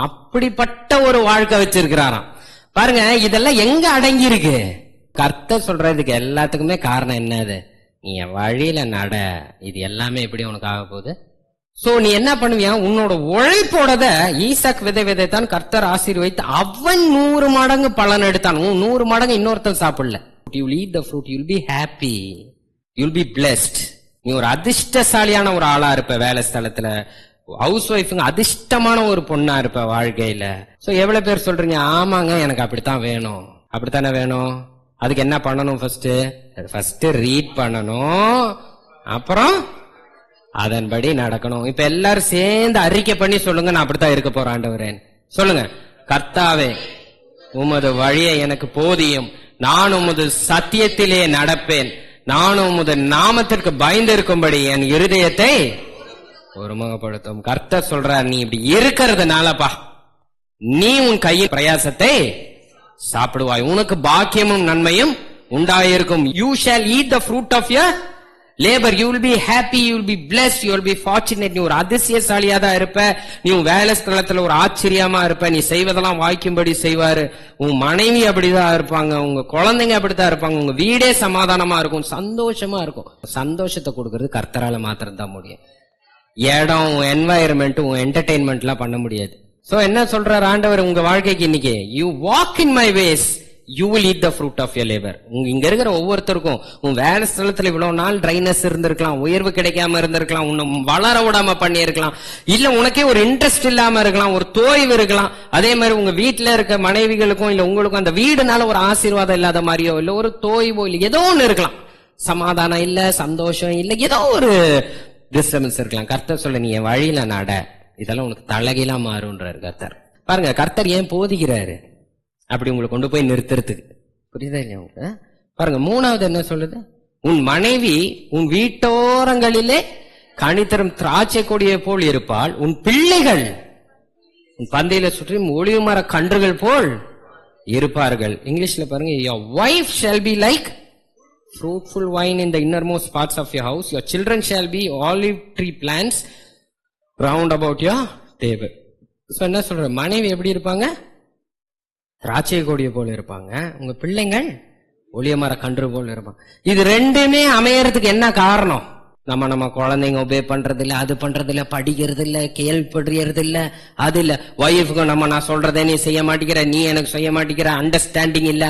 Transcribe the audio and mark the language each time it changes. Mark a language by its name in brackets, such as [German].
[Tamil] அப்படிப்பட்ட ஒரு வாழ்க்கை வச்சிருக்கிறாராம். பாருங்க, இதெல்லாம் எங்க அடங்கி இருக்கு? கர்த்தர் சொல்றதுக்கு எல்லாத்துக்குமே காரணம் என்னது? நீ வழியில நட. இது எல்லாமே எப்படி உனக்கு ஆக போகுது? சோ நீ என்ன பண்ணுவியா? உன்னோட உழைப்போடத ஈசாக் விதைத்தான், கர்த்தர் ஆசீர்வதித்து அவன் 100 மடங்கு பலன் எடுத்தான். 100 மடங்கு இன்னொருத்தன் சாப்பிடல. [English] You will eat the fruit, you will be happy, you will be blessed. [Tamil] நீ ஒரு அதிர்ஷ்டசாலியான ஒரு ஆளா இருப்ப வேலை ஸ்தலத்துல. ஹவுஸ் ஒய்ஃபுங்க அதிர்ஷ்டமான ஒரு பொண்ணா இருப்ப வாழ்க்கையில. சோ எவ்வளவு பேர் சொல்றீங்க, ஆமாங்க எனக்கு அப்படித்தான் வேணும். அப்படித்தானே வேணும். அதுக்கு என்ன பண்ணணும்? ஃபர்ஸ்ட் ரீட் பண்ணணும், அப்புறம் அதன்படி நடக்கணும். இப்ப எல்லாரும் சேர்ந்து அறிக்கை பண்ணி சொல்லுங்க, நான் அப்படித்தான் இருக்க போறேன் ஆண்டவரே. சொல்லுங்க, கர்த்தாவே உமது வழியை எனக்கு போதியும், நான் உமது சத்தியத்திலே நடப்பேன், நான் உமது நாமத்திற்கு பயந்திருக்கும்படி என் இருதயத்தை ஒருமுகப்படுத்தும். கர்த்தர் சொல்றார், நீ இப்படி இருக்கிறதுனாலப்பா நீ உன் கையின் பிரயாசத்தை சாப்பிடுவாய், உனக்கு பாக்கியமும் நன்மையும் உண்டாயிருக்கும். [English] You shall eat the fruit of your labor. You will be happy, you will be blessed, you will be fortunate. [Tamil] நீ ஒரு அதிசயசாலியா தான் இருப்ப. நீ உன் வேலை ஸ்தலத்துல ஒரு ஆச்சரியமா இருப்ப. நீ செய்வதெல்லாம் வாய்க்கும்படி செய்வாரு. உன் மனைவி அப்படிதான் இருப்பாங்க, உங்க குழந்தைங்க அப்படித்தான் இருப்பாங்க, உங்க வீடே சமாதானமா இருக்கும், சந்தோஷமா இருக்கும். சந்தோஷத்தை கொடுக்கறது கர்த்தரால மாத்திரம் தான் முடியும். இடம், உன் என்வாயர்மெண்ட், உன் என்டர்டெயின்மெண்ட் எல்லாம் பண்ண முடியாது. சோ என்ன சொல்றார் ஆண்டவர் உங்க வாழ்க்கைக்கு இன்னைக்கு? [English] You walk in my ways, you will eat the fruit of your labor. [Tamil] இங்க இருக்கிற ஒவ்வொருத்தருக்கும் உன் வேலை ஸ்தலத்துல இவ்வளவு நாள் ட்ரைனஸ் இருந்திருக்கலாம், உயர்வு கிடைக்காம இருந்திருக்கலாம், உன்னை வளர விடாம பண்ணி இருக்கலாம், இல்ல உனக்கே ஒரு இன்ட்ரெஸ்ட் இல்லாம இருக்கலாம், ஒரு தோய்வு இருக்கலாம். அதே மாதிரி உங்க வீட்டுல இருக்க மனைவிகளுக்கும் இல்ல உங்களுக்கும் அந்த வீடுனால ஒரு ஆசீர்வாதம் இல்லாத மாதிரியோ இல்ல ஒரு தோய்வோ இல்ல ஏதோ ஒண்ணு இருக்கலாம். சமாதானம் இல்ல, சந்தோஷம் இல்ல, ஏதோ ஒரு டிஸ்டர்பன்ஸ் இருக்கலாம். கர்த்தர் சொல்ல, நீ என் வழியில நட, இதெல்லாம் உனக்கு தலகீழா மாறுன்றாரு கர்த்தர். பாருங்க, கர்த்தர் ஏன் போதிக்கிறாரு? அப்படி உங்களை கொண்டு போய் நிறுத்துறதுக்கு. புரியுதா இல்லையா உங்களுக்கு? பாருங்க, 3வது என்ன சொல்லுது? உன் மனைவி உன் வீட்டோரங்களிலே கனித்தரும் திராட்சை கொடியை போல் இருப்பாள், உன் பிள்ளைகள் உன் பந்தையில சுற்றி ஒளிவு மர கன்றுகள் போல் இருப்பார்கள். இங்கிலீஷ்ல பாருங்க, [English] your wife shall be like fruitful wine in the innermost parts of your house, your children shall be olive tree plants round about your table. [Tamil] So என்ன சொல்ற? மனைவி எப்படி இருப்பாங்க? திராட்சை கொடியை போல இருப்பாங்க, உங்க பிள்ளைங்கள் ஒளிய மர கன்று போல இருப்பாங்க. இது ரெண்டுமே அமையறதுக்கு என்ன காரணம்? நம்ம குழந்தைங்க ஒபே பண்றது இல்ல, அது பண்றது இல்ல, படிக்கிறது இல்ல, கேள்விப்படுறது இல்ல, அது இல்ல. ஒய்ஃபுக்கு நான் சொல்றதே நீ செய்ய மாட்டேங்கிற, நீ எனக்கு செய்ய மாட்டேங்கிற, அண்டர்ஸ்டாண்டிங் இல்ல.